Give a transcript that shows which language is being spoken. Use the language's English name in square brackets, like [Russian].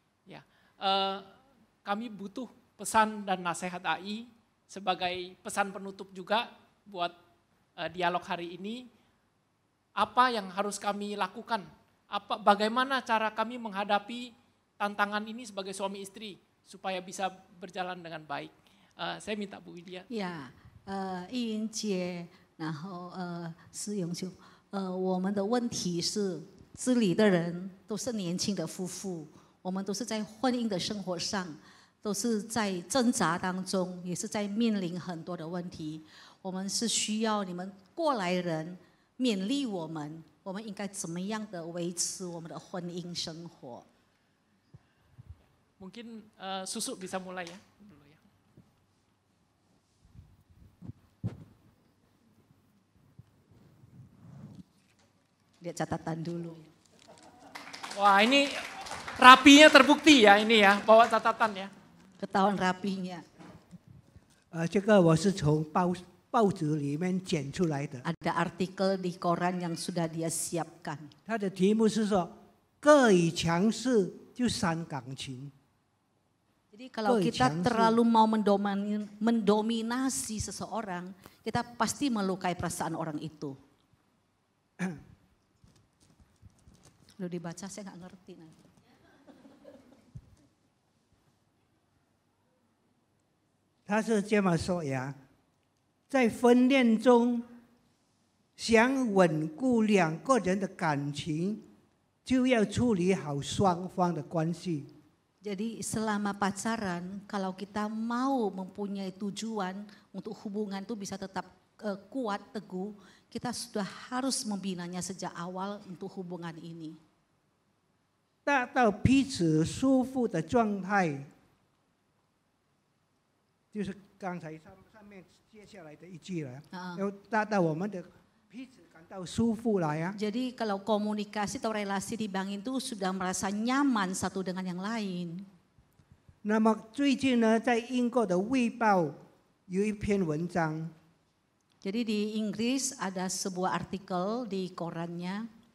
[Indonesian] Ya, kami butuh pesan dan nasihat AI sebagai pesan penutup juga buat dialog hari ini. Apa yang harus kami lakukan? Bagaimana cara kami menghadapi tantangan ini sebagai suami istri supaya bisa berjalan dengan baik? Saya minta Bu Widya. [Chinese] Ya, 易英姐，然后施永秀，我们的问题是，这里的人都是年轻的夫妇，我们都是在婚姻的生活上，都是在挣扎当中，也是在面临很多的问题。我们是需要你们过来人勉励我们，我们应该怎么样的维持我们的婚姻生活。 [Indonesian] Mungkin Susu bisa mulai ya. Dulu ya. Lihat catatan dulu. Wah ini rapinya terbukti ya ini ya, bawa catatan ya. Ketahuan rapinya. [Chinese] 这个我是从报纸里面剪出来的。 [Indonesian] Ada artikel di koran yang sudah dia siapkan. [Chinese] 它的题目是说，各以强势就伤感情。 [Indonesian] Jadi kalau kita terlalu mau mendominasi seseorang, kita pasti melukai perasaan orang itu. Udah dibaca saya nggak ngerti nanti. [Chinese] 他是这么说呀，在婚恋中想稳固两个人的感情，就要处理好双方的关系。 [Indonesian] Jadi selama pacaran, kalau kita mau mempunyai tujuan untuk hubungan itu bisa tetap kuat, teguh, kita sudah harus membinanya sejak awal untuk hubungan ini. [Chinese] 达到彼此舒服的状态，就是刚才上面接下来的一句了，要达到我们的彼此感到舒服来啊。 [Indonesian] Jadi kalau komunikasi atau relasi dibangun itu sudah merasa nyaman satu dengan yang lain. [Chinese] 那么最近呢，在英国的《卫报》有一篇文章， [Indonesian] Jadi di Inggris ada sebuah artikel di korannya.